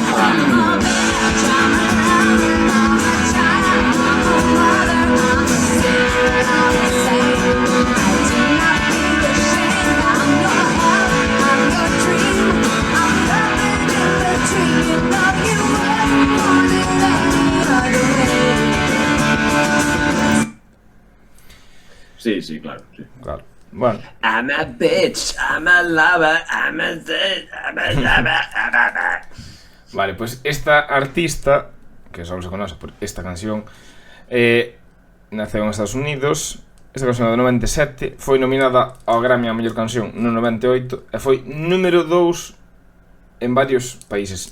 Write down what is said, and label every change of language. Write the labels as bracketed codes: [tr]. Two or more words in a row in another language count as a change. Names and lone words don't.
[en] I'm a bitch, I'm a lover, I'm a child, I'm a mother, I'm a sinner, I'm a saint. I do not feel ashamed. I'm your help, I'm your dream. I'm loving in between. You know you wouldn't want it any other way. [gl] Sí, claro, sí. Claro. Bueno. [en] I'm a bitch, I'm a lover, I'm a saint, I'm a lover. [es] Vale, pues esta artista, que solo se conoce por esta canción, [gl] naceu en Estados Unidos. Esta canción é do 97, foi nominada ao Grammy a mellor canción no 98 e foi número 2 en varios países.